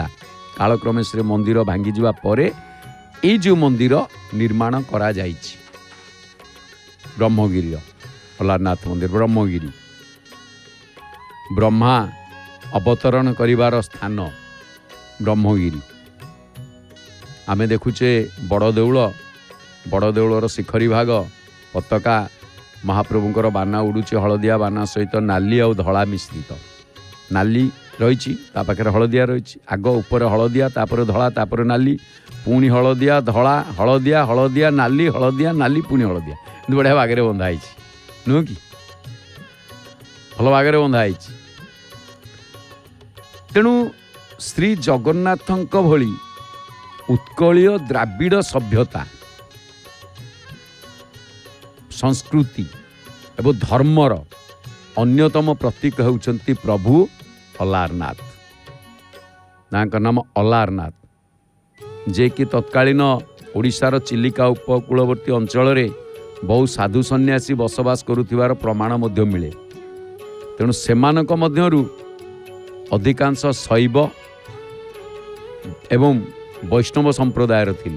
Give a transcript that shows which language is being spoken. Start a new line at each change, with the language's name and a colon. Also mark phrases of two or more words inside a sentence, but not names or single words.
Odia: କାଳକ୍ରମେ ସେ ମନ୍ଦିର ଭାଙ୍ଗି ଯିବା ପରେ ଏ ଯୋ ମନ୍ଦିର ନିର୍ମାଣ କରା ଯାଇଛି। ବ୍ରହ୍ମଗିରି ଆଲାରନାଥ ମନ୍ଦିର ବ୍ରହ୍ମଗିରି ବ୍ରହ୍ମା ଅବତରଣ କରିବାର ସ୍ଥାନ ବ୍ରହ୍ମଗିରି। ଆମେ ଦେଖୁଛେ ବଡ଼ ଦେଉଳର ଶିଖରୀ ଭାଗ ପତାକା ମହାପ୍ରଭୁଙ୍କର ବାନା ଉଡ଼ୁଛେ ହଳଦିଆ ବାନା ସହିତ ନାଳି ଆ ଧଳା ମିଶ୍ରିତ। ନାଳି ରହି ପାଖେ ହଳଦିଆ ରହି, ଆଗ ଉପର ହଳଦିଆ ତାପର ଧଳା ତାପର ନାଳି ପୁଣି ହଳଦିଆ ଧଳା ହଳଦିଆ ହଳଦିଆ ନାଳି ହଳଦିଆ ନାଳି ପୁଣି ହଳଦିଆ ବଢ଼ିଆ ବାଗରେ ବନ୍ଧାଇ ନୁହଁ କି ଭଲ ବାଗରେ ବନ୍ଧାଇ। ତେଣୁ ଶ୍ରୀ ଜଗନ୍ନାଥଙ୍କ ଭଳି ଉତ୍କଳୀୟ ଦ୍ରାବିଡ଼ ସଭ୍ୟତା ସଂସ୍କୃତି ଏବଂ ଧର୍ମର ଅନ୍ୟତମ ପ୍ରତୀକ ହୋଉଛନ୍ତି ପ୍ରଭୁ ଆଲାରନାଥ। ନାମ ଆଲାରନାଥ ଯେ କି ତତ୍କାଳୀନ ଓଡ଼ିଶାର ଚିଲିକା ଉପକୂଳବର୍ତ୍ତୀ ଅଞ୍ଚଳ ରେ ବହୁ ସାଧୁ ସନ୍ନ୍ୟାସୀ ବସବାସ କରୁଥିବାର ପ୍ରମାଣ ମଧ୍ୟ ମିଳେ। ତେଣୁ ସେମାନଙ୍କ ମଧ୍ୟରୁ ଅଧିକାଂଶ ଶୈବ ଏବଂ ବୈଷ୍ଣବ ସମ୍ପ୍ରଦାୟର ଥିଲେ।